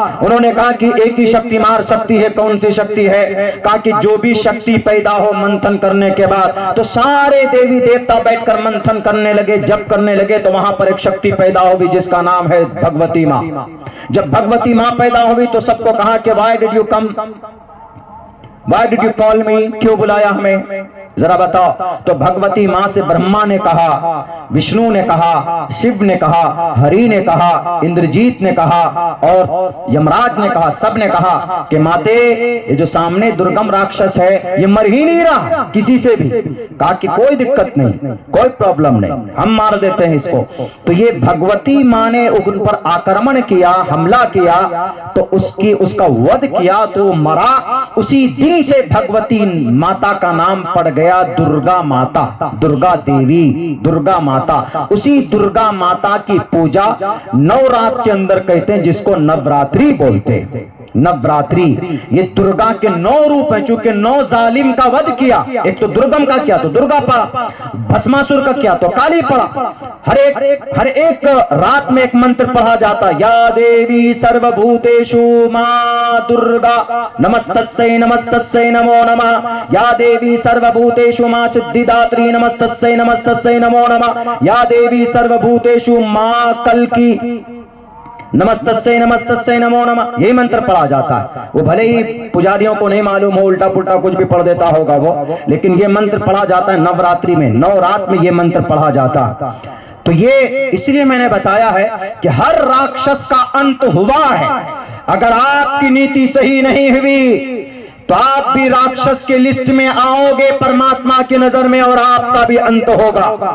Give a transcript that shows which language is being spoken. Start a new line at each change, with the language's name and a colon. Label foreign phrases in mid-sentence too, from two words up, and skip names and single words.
Urdu: انہوں نے کہا کہ ایک ہی شکتی مار سکتی ہے. کون سی شکتی ہے؟ کہا کہ جو بھی شکتی پیدا ہو منتھن کرنے کے بعد. تو سارے دیوی دیوتا بیٹھ کر منتھن کرنے لگے, جب کرنے لگے تو وہاں پر ایک شکتی پیدا ہو جس کا نام ہے بھگوتی ماں. جب بھگوتی ماں پیدا ہوئی تو سب کو کہا کہ
English: why did you come, why did you call me,
Urdu: کیوں بلایا ہمیں, ذرا بتاؤ. تو بھگوتی ماں سے برہما نے کہا, وشنو نے کہا, شیو نے کہا, ہری نے کہا, اندرجیت نے کہا اور یمراج نے کہا, سب نے کہا کہ ماتے یہ جو سامنے درگم راکشس ہے یہ مر ہی نہیں رہا کسی سے بھی. کہا کہ کوئی دقت نہیں, کوئی پرابلم نہیں, ہم مار دیتے ہیں اس کو. تو یہ بھگوتی ماں نے ان پر آکرمن کیا, حملہ کیا, تو اس کا وَدھ کیا تو مرا. اسی دن سے بھگوتی ماتا کا نام پڑ گیا درگا ماتا, درگا دیوی, درگا ماتا. اسی درگا ماتا کی پوجا 9 رات کے اندر کہتے ہیں, جس کو نوراتری بولتے ہیں. نوراتری یہ درگا کے 9 روپ ہیں. چونکہ 9 ظالم کا وَدھ کیا, ایک تو درگم کا کیا تو درگا پڑا, بھسماسور کا کیا تو کالی پڑا. ہر ایک رات میں ایک منتر پڑھا جاتا,
Sanskrit: या देवी सर्व भूतेषु मा दुर्गा नमस्तस्यै नमस्तस्यै नमो नमः. या देवी सर्व भूतेषु मा सिद्धिदात्री नमस्तस्यै नमस्तस्यै नमो नमः. या देवी सर्व भूतेषु मा कल्की नमस्तस्यै नमस्तस्यै नमो नमः.
Urdu: یہی منتر پڑھا جاتا ہے. وہ بھلے ہی پجاریوں کو نہیں معلوم ہو, الٹا پلٹا کچھ بھی پڑھ دیتا ہوگا وہ, لیکن یہ منتر پڑھا جاتا ہے نوراتری میں. 9 رات میں یہ منتر پڑھا جاتا. تو یہ اس لیے میں نے بتایا ہے کہ ہر راکشس کا انت ہوا ہے. اگر آپ کی نیتی صحیح نہیں ہوئی تو آپ بھی راکشس کے لسٹ میں آؤ گے پرماتما کی نظر میں, اور آپ کا بھی انت ہوگا.